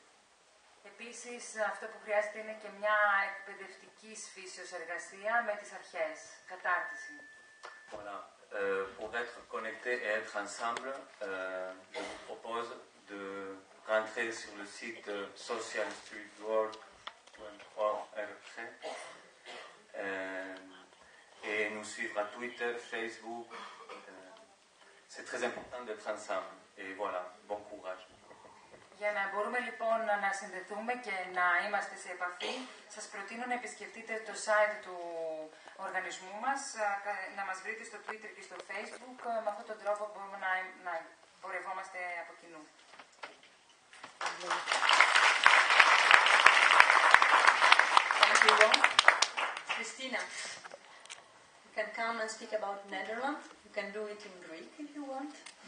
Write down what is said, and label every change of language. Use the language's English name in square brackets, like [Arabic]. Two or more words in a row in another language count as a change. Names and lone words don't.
[Greek] Επίσης, αυτό που χρειάζεται είναι και μια εκπαιδευτική φύσεως εργασία με τις αρχές, κατάρτιση. [French] Voilà. Pour être connectés et être ensemble, je vous propose de rentrer sur le site socialstreetwork.org et nous suivre à Twitter, Facebook. C'est très important d'être ensemble. Et voilà, bon courage. [Greek] Για να μπορούμε λοιπόν να συνδεθούμε και να είμαστε σε επαφή, σας προτείνω να επισκεφτείτε το site του οργανισμού μας, να μας βρείτε στο Twitter και στο Facebook. Με αυτόν τον τρόπο μπορούμε να πορευόμαστε από κοινού. [English] Christina, you can come and speak about Netherlands. You can do it in Greek if you want.